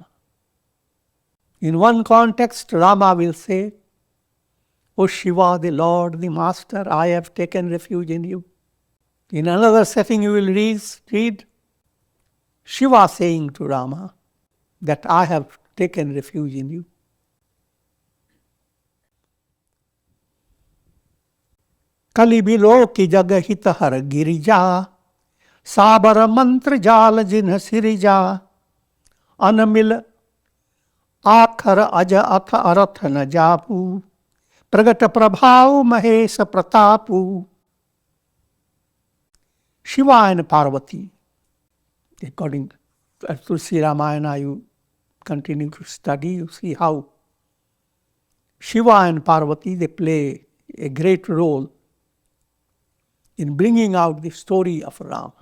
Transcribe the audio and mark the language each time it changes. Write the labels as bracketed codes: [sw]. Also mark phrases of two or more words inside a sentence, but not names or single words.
[en] In one context, Rama will say, O Shiva, the Lord, the Master, I have taken refuge in you. In another setting, you will read Shiva saying to Rama that I have taken refuge in you. [awa] कलि बिलो कि जग हितहर गिरिजा, साबर मंत्र जल जिन्ह सिरिजा, anamil आखर अज अथ अरथ न जापू प्रगट प्रभाव महेश प्रतापू. [en] Shiva and Parvati, according to Sri Ramayana, you continue to study, you see how Shiva and Parvati, they play a great role in bringing out the story of Rama.